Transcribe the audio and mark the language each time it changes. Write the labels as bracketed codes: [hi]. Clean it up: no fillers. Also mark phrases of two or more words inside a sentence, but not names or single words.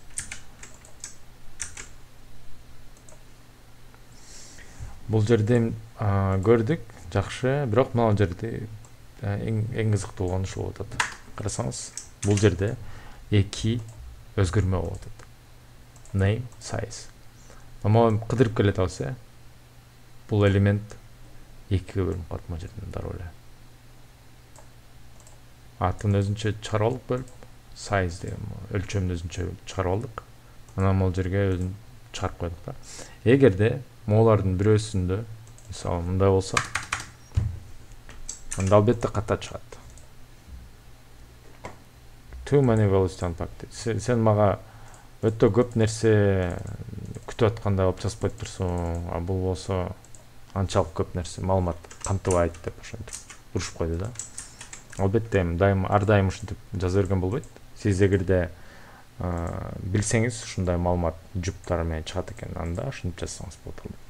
[ky] Бул жерде көрдүк, жакшы, бирок мына жерде эң кызыктуу болгону ушул болуп атат. Карасаңыз, бул жерде эки өзгөрмө болуп атат. [en] Name, size. [ky] Ама кыдырып келе атабыз, бул элемент экиге бөлүнүп калат мына жерден дароо эле. Атын өзүнчө чыгарып алып бөлүп, size деген өлчөмдү өзүнчө чыгарып алдык. Анан бул жерге өзүн чыгарып койдук да. Эгерде могулардын бирөөсүндө, мисалы мындай болсо, анда албетте ката чыгат. [en] Too many values to unpack. [ky] Сен мага өтө көп нерсе күтүп аткандай алып жазып коюп турсуң, а бул болсо анчалык көп нерсе маалымат камтыбайт деп ошентип урушуп койду да. Албетте ар дайым ушинтип жаза берген болбойт. Сиз эгерде билсеңиз ушундай маалымат жуптар менен чыгат экен, анда ушинтип жазсаңыз болот албетте.